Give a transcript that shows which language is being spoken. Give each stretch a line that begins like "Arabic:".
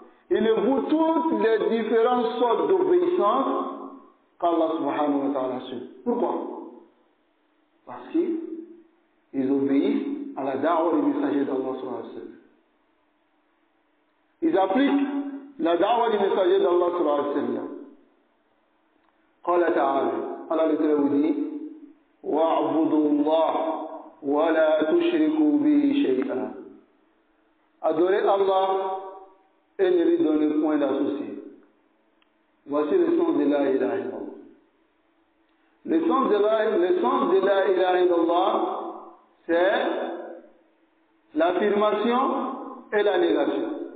French: Ils ne vouent toutes les différentes sortes d'obéissance qu'Allah subhanahu wa ta'ala seul. Pourquoi? Parce qu'ils obéissent à la da'wah du messager d'Allah sallallahu alayhi wa sallam. Ils appliquent la da'wah du messager d'Allah sallallahu alayhi wa sallam.
Arabic: قال تعالى
French: Allah le dit
Arabic: وَاعْبُدُوا اللَّهَ وَلَا تُشْرِكُوا بِهِ شَيْئًا.
French: Adorez Allah et ne lui donnez point d'associé. Voici le sens de la ilaha illallah. Le sens de la ilaha illallah, c'est l'affirmation et la négation.